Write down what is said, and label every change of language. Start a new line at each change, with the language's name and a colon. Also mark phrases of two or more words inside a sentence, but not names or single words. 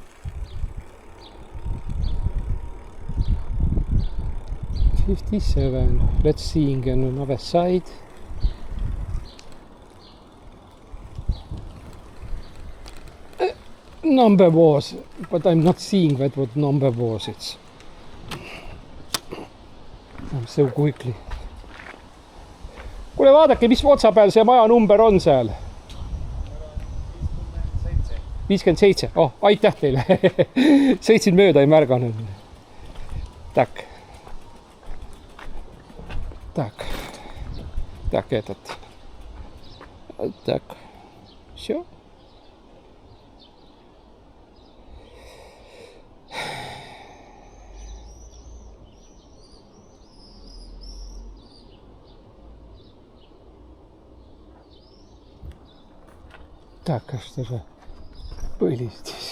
English: $57. Let's see on another side. Number was, but I'm not seeing that what number was. It's I'm so quickly.
Estonian: Kuule, vaadake, mis otsa peal see maja number on seal? 57. Oh, aitäh teile. Sõitsin mööda, ei märganud.
Russian: Tak. Так. Так, этот. Так. Все. Так, а что же были здесь?